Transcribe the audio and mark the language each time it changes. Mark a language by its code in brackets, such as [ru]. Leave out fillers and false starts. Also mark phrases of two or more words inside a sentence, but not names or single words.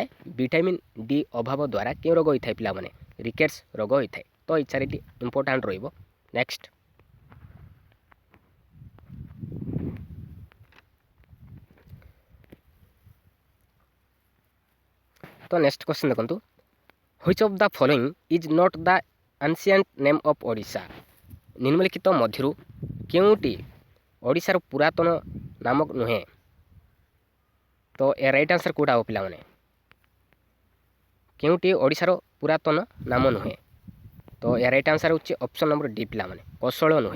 [or] ଭିଟାମିନ୍ ଡି ଅଭାବ ଦ୍ୱାରା କେଉଁ ରୋଗ ହୋଇଥାଏ ପିଲାମାନେ? ରିକେଟ୍ସ ରୋଗ ହୋଇଥାଏ। ତ ଏଇ ଚାରିଟି ଇମ୍ପୋର୍ଟାଣ୍ଟ ରହିବ। [en] next question [or] ଦେଖନ୍ତୁ। [en] Which of the following is not the ancient name of ଓଡ଼ିଶା? [or] ନିମ୍ନଲିଖିତ ମଧ୍ୟରୁ କେଉଁଟି ଓଡ଼ିଶାର ପୁରାତନ ନାମ ନୁହେଁ? ତ ଏ [en] right answer [or] କେଉଁଟା ହେବ ପିଲାମାନେ? କେଉଁଟି ଓଡ଼ିଶାର ପୁରାତନ ନାମ ନୁହେଁ? ତ ଏ [en] right answer [or] ହେଉଛି [en] option number D [or] ପିଲାମାନେ କୌଶଳ ନୁହେଁ।